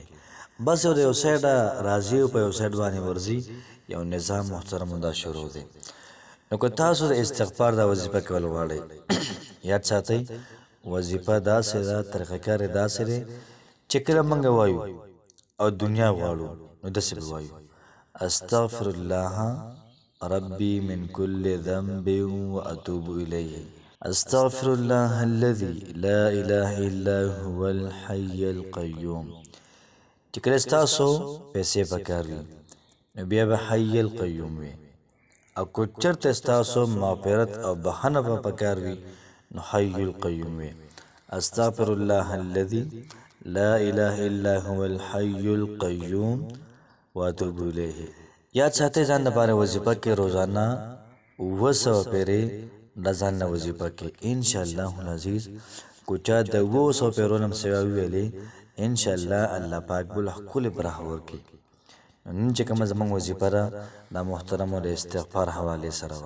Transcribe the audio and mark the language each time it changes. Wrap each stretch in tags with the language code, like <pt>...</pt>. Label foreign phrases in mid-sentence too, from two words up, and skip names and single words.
<ps>بس یو د یو سایډه راځي او په یو سایډ باندې ورځي، یو نظام محترمو دا شروع دی. نو که تاسو د استغفار دا وظیفه کول غواړئ، یاد ساتئ وظیفه داسې ده، طریقه کار یې داسې دی چې کله موږ وایو او دنیا غواړو نو داسې به وایو</ps> <ar>استغفر الله ربي من كل ذنب واتوب الیه. استغفر الله الذي لا اله الا هو الحي القيوم.</ar> <ps>چې کله ستاسو پیسې پکار وي نو بیا به حي القیوم وي، او که چېرته ستاسو مغفرت او بخښنه به پکار وي نو حي القیوم وي.</ps> <ar>استغفر الله الذي لا اله الا هو الحي القيوم واتوب الیه.</ar> <ps>یاد ساتئ ځان لپاره وظیفه کې روزانه 200 پیرې د ځان نه وظیفه کې</ps> <ar>انشاءالله العزیز.</ar> <ps>کو چا د 200 پیرو نه سوا ویلې انشاءالله الله پاک بل ښکلې برخه ورکړي. نن چې کومه زموږ وظیفه ده دا محترمو د استغفار حوالې سره وه.</ps>